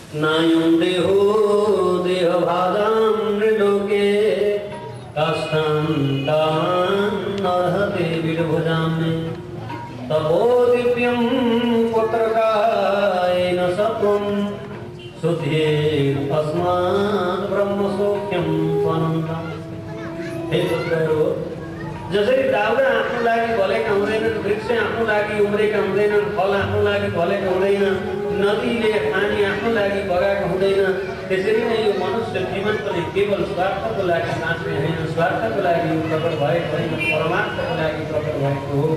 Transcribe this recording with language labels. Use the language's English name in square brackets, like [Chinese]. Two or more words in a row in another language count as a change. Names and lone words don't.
[Sanskrit] नायं देहो देहभाजां नृलोके काष्ठान्तान्नर्हते विडभुजाम्ने तपो दिव्यं पुत्रकायेन सत्वं शुद्धेरस्मात् ब्रह्मसौख्यं त्वनन्तम्। [Nepali] हे पुत्रहरू, जसरी दाउरा आफ्नो लागि भलेका हुँदैनन्, वृक्ष आफ्नो लागि उम्रेका हुँदैनन्, फल आफ्नो लागि फलेको हुँदैन, नदीले पानी आफ्नो लागि बगाएको हुँदैन, त्यसरी नै यो मनुष्य जीवन पनि केवल स्वार्थको लागि बाँच्ने होइन, स्वार्थको लागि प्रकट भएको होइन, परमात्माको लागि प्रकट भएको हो।